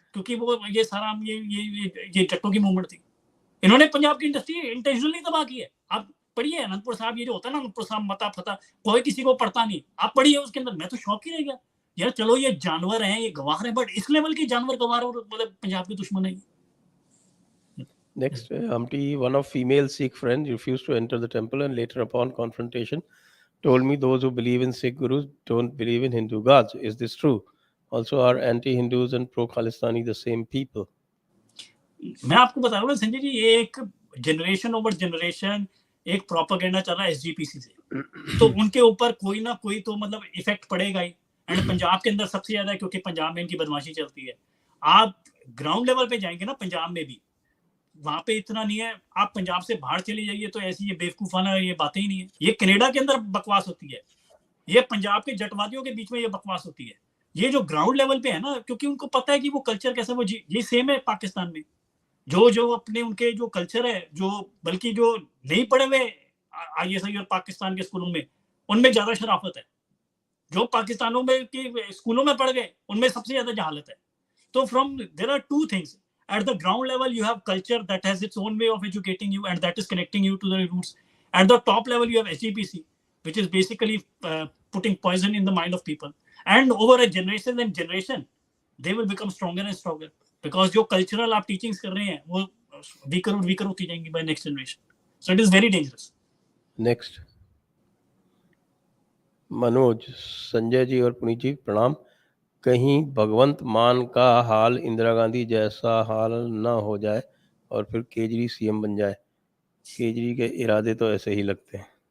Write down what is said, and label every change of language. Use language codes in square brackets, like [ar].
[hi] क्योंकि वो ये सारा ये जट्टों की मूवमेंट थी, इन्होंने पंजाब की इंडस्ट्री इंटेंशनली तबाह की है। आप पढ़िए अनंतपुर साहब, ये जो होता है ना अनंतपुर साहब मता फता, कोई किसी को पढ़ता नहीं, आप पढ़िए उसके अंदर, मैं तो शौक ही रह गया यार, चलो ये जानवर हैं, ये गवार है, बट इस लेवल के जानवर गवार और मतलब पंजाब के दुश्मन है। [en] Next, Humpty, one of female Sikh friends refused to enter the temple and later upon confrontation told me those who believe in Sikh gurus don't believe in Hindu gods. Is this true? Also, are anti-Hindus and pro-Khalistani the same people? [hi] मैं आपको बता रहा हूँ संजय जी, ये एक [en] generation over generation [hi] एक propaganda चल रहा है एसजीपीसी से, तो उनके ऊपर कोई ना कोई तो मतलब इफेक्ट पड़ेगा ही। एंड पंजाब के अंदर सबसे ज्यादा, क्योंकि पंजाब में इनकी बदमाशी चलती है। आप ग्राउंड लेवल पे जाएंगे ना पंजाब में भी, वहां पे इतना नहीं है। आप पंजाब से बाहर चले जाइए तो ऐसी ये बेवकूफाना ये बातें ही नहीं है। ये कनाडा के अंदर बकवास होती है, ये पंजाब के जटवादियों के बीच में ये बकवास होती है। ये जो ग्राउंड लेवल पे है ना, क्योंकि उनको पता है कि वो कल्चर कैसा, वो ये सेम है पाकिस्तान में। जो अपने उनके जो कल्चर है, जो बल्कि जो नहीं पढ़े हुए आईएसआई और पाकिस्तान के स्कूलों में, उनमें ज्यादा शराफत है। जो पाकिस्तानों में के स्कूलों में पढ़ गए, उनमें सबसे ज्यादा जहालत है। [en] तो from there are two things at the ground level. You have culture that has its own way of educating you, and that is connecting you to the roots. At the top level, you have SGPC, which is basically putting poison in the mind of people. And over a generation and generation, they will become stronger and stronger, because [hi] जो cultural आप teachings कर रहे हैं वो weaker और weaker होती जाएंगी [en] by next generation. So it is very dangerous. [hi] Next, Manoj, Sanjay ji और पुनीत जी प्रणाम। कहीं भगवंत मान का हाल इंदिरा गांधी जैसा हाल ना हो जाए और फिर केजरी सीएम बन जाए। केजरी के इरादे तो ऐसे ही लगते हैं।